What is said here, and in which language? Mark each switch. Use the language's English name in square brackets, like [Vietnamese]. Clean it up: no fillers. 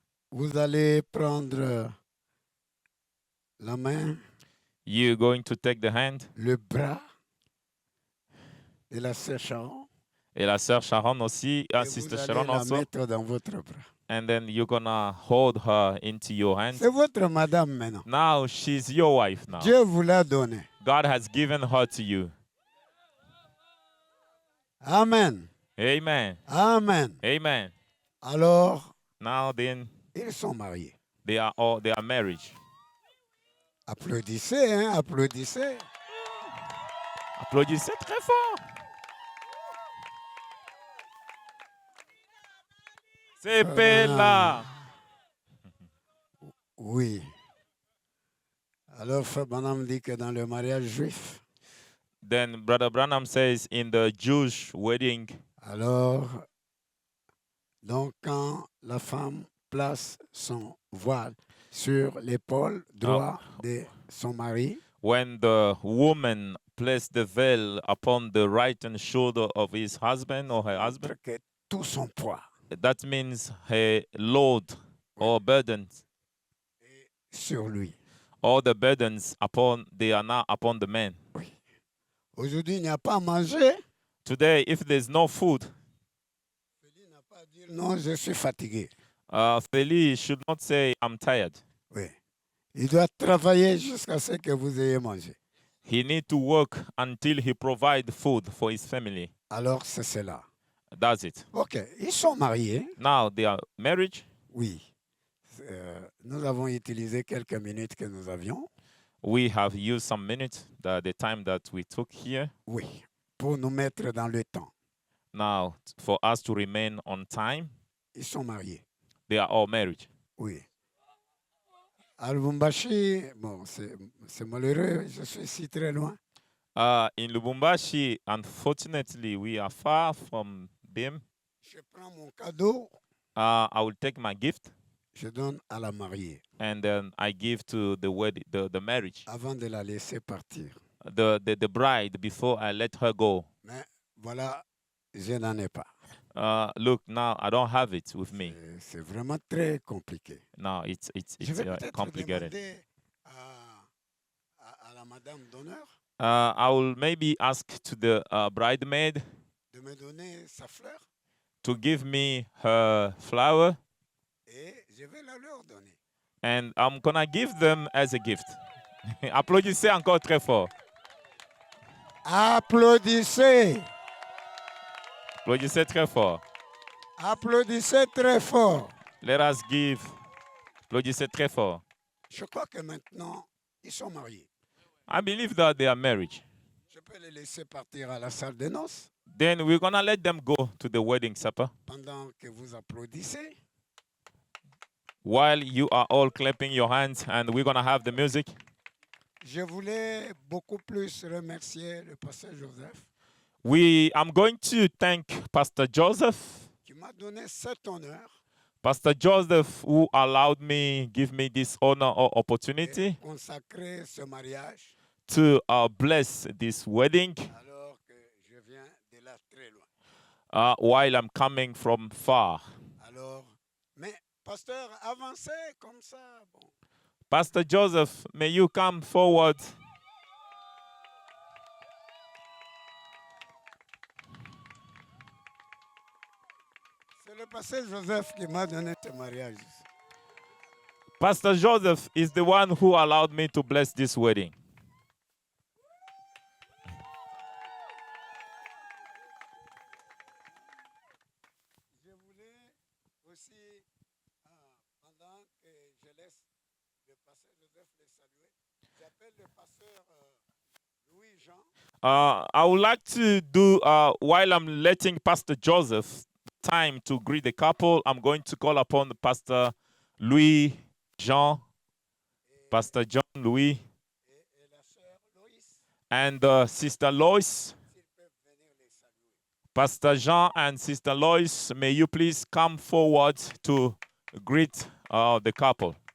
[French] vous allez prendre la main, [English] you're going to take the hand, [French] le bras de la Sœur Sharon. et la sœur Sharon aussi, Et [English] Sister [French] vous allez [English] Sharon [French] la [English] also, [French] mettre dans votre bras. [English] and then you're gonna hold her into your hands. [French] C'est votre madame maintenant. [English] Now she's your wife now. [French] Dieu vous l'a donnée. [English] God has given her to you. Amen. Amen. Amen. Amen. [French] Alors, [English] Now then, [French] ils sont mariés. [English] they are married. [French] Applaudissez, hein, applaudissez. Applaudissez très fort. C'est là. Oui. Alors, Frère Branham dit que dans le mariage juif, [English] Then Brother Branham says in the Jewish wedding, [French] alors, donc quand la femme place son voile sur l'épaule droit de son mari, [English] when the woman placed the veil upon the right hand shoulder of his husband or her husband, [French] que tout son poids [English] that means her load or burdens, [French] sur lui. [English] all the burdens they are now upon the man. [French] Aujourd'hui, il n'y a pas à manger. [English] Today, if there's no food, [French] Il n'a pas à dire non, je suis fatigué. [English] Feli should not say, I'm tired. [French] Oui. Il doit travailler jusqu'à ce que vous ayez mangé. [English] He needs to work until he provides food for his family. [French] Alors, c'est cela. [English] That's it. [French] OK. Ils sont mariés. [English] Now they are married. [French] Oui. Nous avons utilisé quelques minutes que nous avions. [English] We have used some minutes, the time that we took here. [French] Oui. Pour nous mettre dans le temps. [English] Now, for us to remain on time, [French] Ils sont mariés. [English] they are all married. [French] Oui. À Lubumbashi, bon, c'est malheureux, je suis ici très loin. [English] In Lubumbashi, unfortunately, we are far from them. [French] Je prends mon cadeau, [English] I will take my gift [French] je donne à la mariée [English] and then I give to the wedding, the marriage, [French] avant de la laisser partir. [English] the bride before I let her go. [French] Mais voilà, je n'en ai pas. [English] Look, now I don't have it with me. [French] C'est vraiment très compliqué. [English] No, it's [French] Je vais peut-être [English] complicated. [French] demander à la madame d'honneur [English] I will maybe ask to the bridemaid [French] de me donner sa fleur [English] to give me her flower, [French] et je vais la leur donner. [English] and I'm gonna give them as a gift. [French] Applaudissez encore très fort. Applaudissez! Applaudissez très fort. Applaudissez très fort. [English] Let us give. [French] Applaudissez très fort. Je crois que maintenant, ils sont mariés. [English] I believe that they are married. [French] Je peux les laisser partir à la salle de noces [English] Then we're gonna let them go to the wedding supper [French] pendant que vous applaudissez. [English] while you are all clapping your hands, and we're gonna have the music. [French] Je voulais beaucoup plus remercier le pasteur Joseph [English] I'm going to thank Pastor Joseph. [French] qui m'a donné cet honneur [English] Pastor Joseph, who allowed me, give me this honor or [French] de [English] opportunity [French] consacrer ce mariage [English] to bless this wedding [French] alors que je viens de là très loin. [English] while I'm coming from far. [French] Alors, mais pasteur, avancez comme ça. Bon. [English] Pastor Joseph, may you come forward. [French] C'est le pasteur Joseph qui m'a donné ce mariage. [English] Pastor Joseph is the one who allowed me to bless this wedding. [French] Je voulais aussi, pendant que je laisse le pasteur Joseph les saluer, j'appelle le pasteur Louis-Jean. [English] I would like to do, while I'm letting Pastor Joseph time to greet the couple, I'm going to call upon Pastor Louis Jean, Pastor John Louis, [French] Et la sœur Loïs, [English] and Sister Lois. [French] s'ils peuvent venir les saluer. [English] Pastor Jean and Sister Lois, may you please come forward to greet the couple.